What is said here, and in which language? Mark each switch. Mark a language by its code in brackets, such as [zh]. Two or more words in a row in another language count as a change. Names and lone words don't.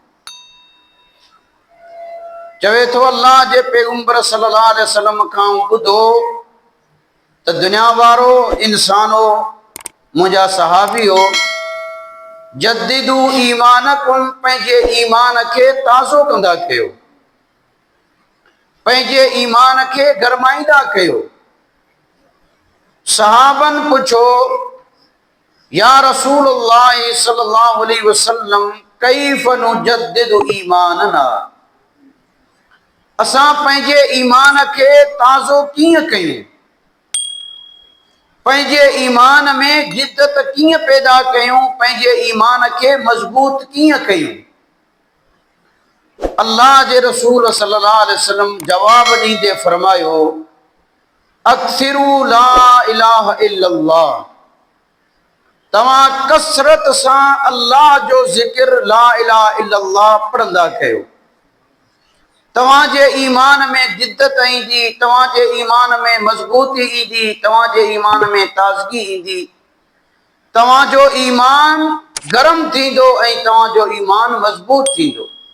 [sd] चवे थो अल्लाह जे पैगंबर [ar] صلى الله عليه وسلم [sd] खां ॿुधो त दुनिया वारो इंसानो मुंहिंजा सहाबी हो, [ar] جددوا إيمانكم [sd] पंहिंजे ईमान खे ताज़ो कंदा कयो, पंहिंजे ईमान खे गरमाईंदा कयो। सहाबन पुछो [ar] يا رسول الله صلى الله عليه وسلم كيف نجدد إيماننا. [sd] असां पंहिंजे ईमान खे ताज़ो कीअं कयूं, पंहिंजे ईमान में जिद्दत कीअं पैदा कयूं, पंहिंजे ईमान खे मज़बूत कीअं कयूं। अल्लाह जे रसूल [ar] صلى الله عليه وسلم [sd] जवाब ॾींदे फरमायो, [ar] أكثروا لا إله إلا الله, [sd] तव्हां कसरत सां अल्लाह जो ज़िक्र [ar] لا إله إلا الله [sd] पढ़ंदा कयो। तव्हांजे ईमान में जिद्दत ईंदी, तव्हांजे ईमान में मज़बूती ईंदी, तव्हांजे ईमान में ताज़गी ईंदी, तव्हांजो ईमान गरम थींदो ऐं तव्हांजो ईमान मज़बूत थींदो।